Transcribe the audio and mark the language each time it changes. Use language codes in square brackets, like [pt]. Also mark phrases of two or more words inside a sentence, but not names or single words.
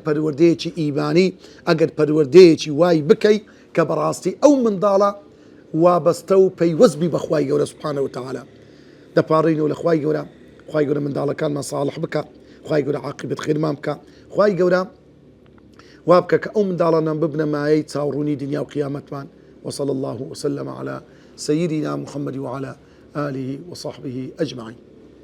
[ckb] پەروەردەیەکی ئیمانی ئەگەر پەروەردەیەکی وای بکەی کە بەڕاستی ئەو منداڵە وابەستە و پەیوەستبی بەخوای گەورە [ar] سوبحانەهو وتەعالا [ckb] دەپاڕینەوە لە خوای گەورە خوای گەورە منداڵەکانمان ساڵح بکە خوای گەورە عاقبەت خێرمان بکە خوای گەورە وا بکە کە ئەو منداڵانان ببنە مایەی چاوڕوونی دنیا و قیامەتمان [ar] وصلى الله وسلم على سيدنا محمد وعلى آله وصحبه أجمعين.